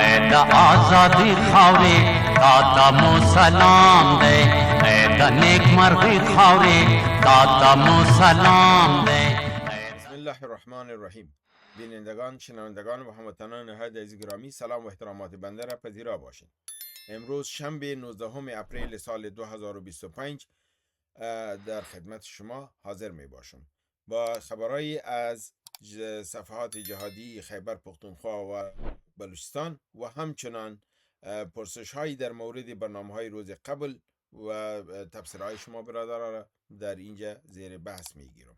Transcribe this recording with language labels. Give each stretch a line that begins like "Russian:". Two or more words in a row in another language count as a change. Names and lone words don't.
Pashto: د آزادی خاورې تا ته مو سلام دی، د نیک مرغی خاورې تا ته مو سلام دی.
Arabic: بسم الله الرحمن الرحیم.
Persian: بینندگان، شنوندگان و هموطنان نهایت عزیز گرامی، سلام و احترامات بنده را پذیرا باشید. امروز شنبه 19 اپریل سال 2025 در خدمت شما حاضر می باشم با خبرایی از صفحات جهادی خیبر پختونخوا و بلوچستان و همچنان پرسش هایی در مورد برنامه های روز قبل و تبصره شما برادران را در اینجا زیر بحث می گیرم.